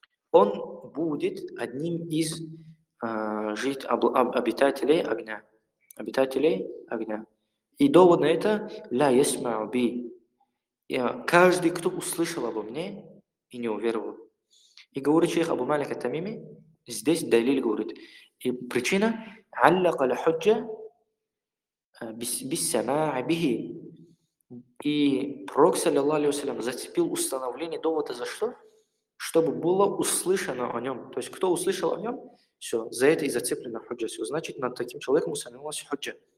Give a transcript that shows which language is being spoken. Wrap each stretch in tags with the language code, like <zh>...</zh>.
<ru>Он будет одним из обитателей огня. Обитателей огня. И довод на это</ru> <ar>«Ля ясма би».</ar> <ru>Каждый, кто услышал обо мне и не уверовал. И говорит шейх Абу Малик ат-Тамими, здесь далиль говорит. И причина –</ru> <ar>علق الحجة بالسماع به.</ar> <ru>И пророк, саллиллаху алейхи ва саллям, зацепил установление довода за что? Чтобы было услышано о нем. То есть кто услышал о нем, все, за это и зацеплено худжа. Все, значит, над таким человеком установилась худжа.</ru>